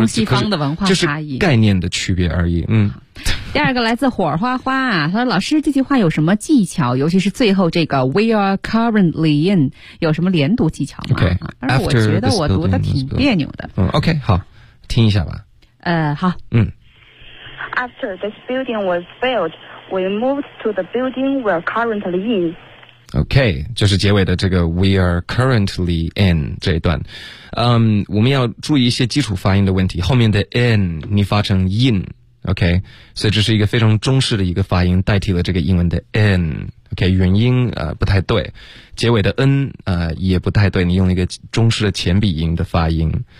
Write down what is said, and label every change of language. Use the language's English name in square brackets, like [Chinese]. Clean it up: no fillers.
[Chinese] 东西方的文化差异，就是概念的区别而已。第二个来自火花花啊，他说老师这句话有什么技巧，尤其是最后这个 [English] We are currentLean [Chinese] 有什么连读技巧吗？ [English] Okay, [Chinese] 但是我觉得我读的挺别扭的。 OK， 好，听一下吧。好。 [English] After this building was built, we moved to the building we're currently in. [Chinese] OK， 就是结尾的这个 [English] We are currently in [Chinese] 这一段。我们要注意一些基础发音的问题，后面的 in 你发成 in。 OK， 所以这是一个非常中式的一个发音，代替了这个英文的 n。 OK， 元音不太对，结尾的 n 也不太对，你用一个中式的前鼻音的发音。